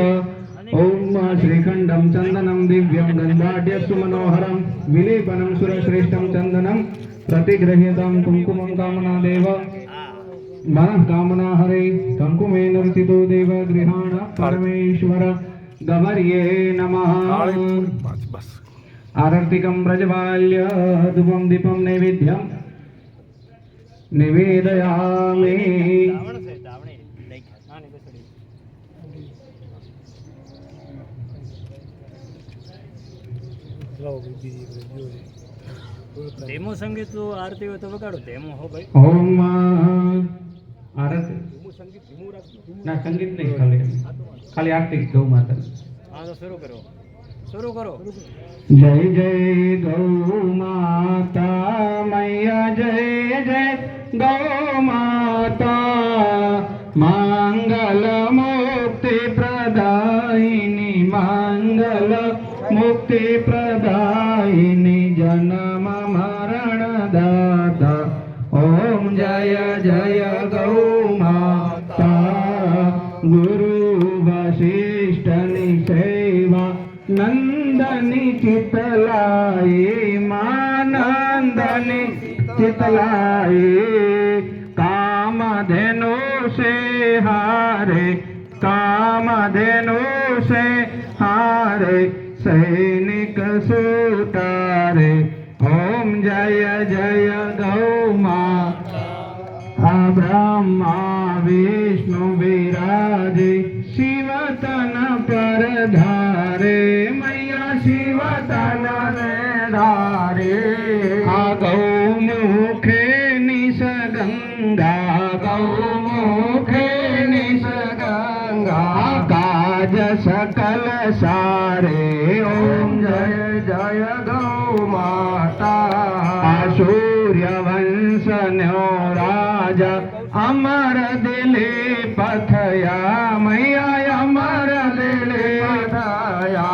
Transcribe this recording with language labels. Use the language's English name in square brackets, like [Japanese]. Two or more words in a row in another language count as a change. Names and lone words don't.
[Sanskrit] ओम श्रीखंडं चंदनं दिव्यं गंधाढ्यस्तु मनोहरं विलेपनं सुरश्रेष्ठं चंदनं प्रतिगृह्यतां कुंकुमं कामनादेव मनः कामना हरे कंकुमेन रचितो देव गृहाण परमेश्वर गवर्ये नमः. आरतिकं प्रज्वाल्य धूपं दीपं नैवेद्यं निवेदयामि. [Gujarati] ધીમું સંગીત તો આરતી હોય તો વગાડો ધીમું હો ભાઈ. ઓમ આરતી સંગીત ધીમું રાખજો ના, સંગીત નહીં, ખાલી આરતી ગૌ માતા. હા તો શરૂ કરો. [Hindi] जय जय गौ माता मैया, जय जय गौ माता मंगल मुक्ति प्रदायिनी, मंगल मुक्ति प्रदायिनी, जन्म मरण दाता. ओम जय जय गौ माता. गुरु वशिष्ठनि सेवा नंदनी चितलाई, मानंदनी चितलाई. कामधेनु से हारे, कामधेनु से हारे, सैनिक सुतारे. ओम जय जय गौ माता. ब्रह्मा विष्णु विराजे, शिव तन पर धारे, मैया शिव तन धारे. गौ मुखे निसगंगा, गौ मुखे निसगंगा, काज सकल सारे. ओम जय जय गौ माता. सूर्य वंश न्यो राजा अमर दिले पथया, मैया अमर दिले पथया.